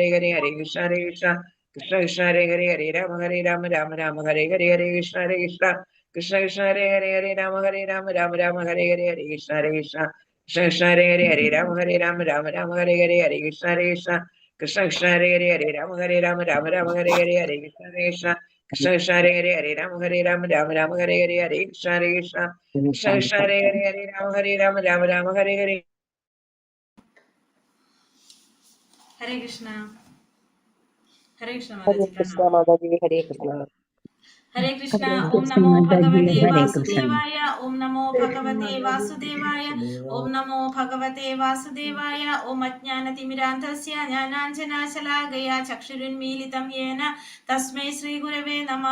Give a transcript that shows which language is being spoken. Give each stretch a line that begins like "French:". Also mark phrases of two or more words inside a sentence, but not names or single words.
Sanskrit: ഹരേ ഹരേ കൃഷ്ണ കൃഷ്ണ കൃഷ്ണ ഹരേ ഹരേ ഹരേ രാമ രാമ ഹരേ ഹരേ ഹരേ കൃഷ്ണ കൃഷ്ണ കൃഷ്ണ ഹരേ ഹരേ ഹരേ രാമ രാമ ഹരേ ഹരേ ഹരേ കൃഷ്ണ കൃഷ്ണ കൃഷ്ണ ഹരേ ഹരേ ഹരേ രാമ രാമ ഹരേ ഹരേ ഹരേ കൃഷ്ണ കൃഷ്ണ കൃഷ്ണ ഹരേ ഹരേ ഹരേ രാമ രാമ ഹരേ ഹരേ ഹരേ കൃഷ്ണ കൃഷ്ണ കൃഷ്ണ ഹരേ ഹരേ ഹരേ രാമ രാമ ഹരേ ഹരേ ഹരേ കൃഷ്ണ കൃഷ്ണ കൃഷ്ണ ഹരേ ഹരേ ഹരേ രാമ ഹരേ ഹരേ. ഹരേ കൃഷ്ണ. ഹരേ കൃഷ്ണ മാതാജി. ഹരേ കൃഷ്ണ. ഹരേ കൃഷ്ണ. ഓം നമോ ഭഗവതേ വാസുദേവായ. ഓം നമോ ഭഗവതേ വാസുദേവായ. ഓം നമോ ഭഗവതേ വാസുദേവായ. ഓം അജ്ഞാനതിമിരാന്ധസ്യ ജ്ഞാനാഞ്ജനാശലാകയാ ചക്ഷുരുന്മീലിതം യേന തസ്മൈ ശ്രീ ഗുരവേ നമഃ.